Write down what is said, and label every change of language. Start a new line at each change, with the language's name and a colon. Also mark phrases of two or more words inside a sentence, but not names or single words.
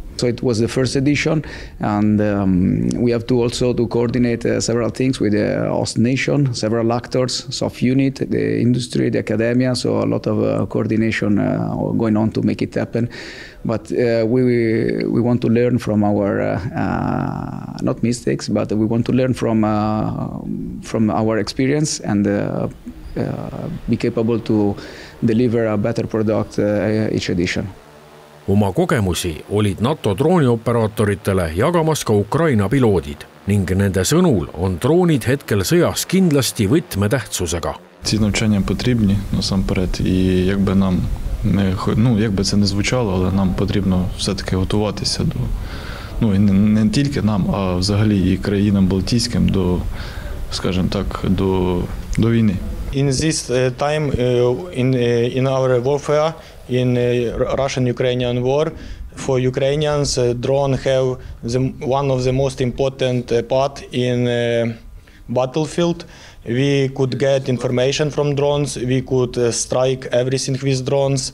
English: So it was the first edition, and we have to also to coordinate several things with the host nation, several actors, soft unit, the industry, the academia, so a lot of coordination going on to make it happen. But we want to learn from our, not mistakes, but we want to learn from our experience and be capable to deliver a better product each edition.
Estonian: Oma kogemusi olid NATO droonioperaatoritele jagamas ka Ukraina piloodid ning nende sõnul on droonid hetkel sõjas kindlasti võtmetähtsusega.
Ukrainian: Ці навчання потрібні насамперед, і якби нам якби це не звучало, але нам потрібно все-таки готуватися до, не тільки нам, а взагалі і країнам Балтійським до, скажімо так, до війни.
English: In this time in our warfare, in Russian-Ukrainian war, for Ukrainians, drone have one of the most important part in battlefield. We could get information from drones. We could strike everything with drones.